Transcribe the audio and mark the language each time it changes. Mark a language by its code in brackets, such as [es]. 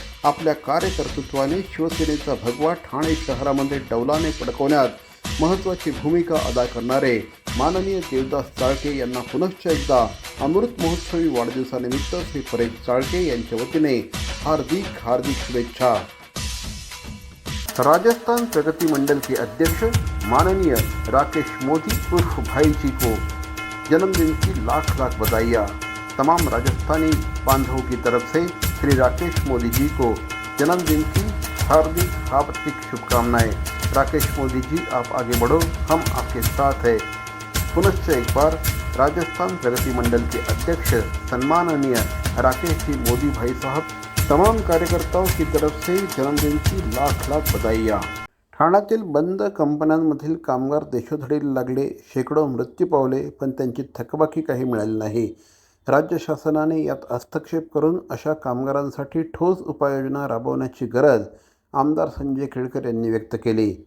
[mr] आपल्या कार्यकर्तृत्वाने शिवसेनेचा भगवा ठाणे शहरामध्ये डौलाने फडकवण्यात महत्त्वाची भूमिका अदा करणारे माननीय देवदास चाळके यांना पुनश्च एकदा अमृत महोत्सवी वाढदिवसानिमित्त श्री परेश चाळके यांच्या वतीने हार्दिक शुभेच्छा. [hi] राजस्थान प्रगति मंडल के अध्यक्ष माननीय राकेश मोदी उर्फ भाई जी को जन्मदिन की लाख बधाइयाँ. तमाम राजस्थानी बांधवों की तरफ से श्री राकेश मोदी जी को जन्मदिन की हार्दिक शुभकामनाएं. राकेश मोदी जी, आप आगे बढ़ो, हम आपके साथ हैं. पुनश्च एक बार राजस्थान प्रगति मंडल के अध्यक्ष सम्माननीय राकेश जी मोदी भाई साहब, तमाम कार्यकर्ताओं की तरफ से जन्मदिन की लाख बधाइयाँ. [mr] ठाण्यातील बंद कंपन्यांमधील कामगार देशोधडीला लागले, शेकडो मृत्यू पावले, पण त्यांची थकबाकी काही मिळाली नाही. राज्य शासनाने यात हस्तक्षेप करून अशा कामगारांसाठी ठोस उपाययोजना राबवण्याची गरज आमदार संजय केळकर यांनी व्यक्त केली.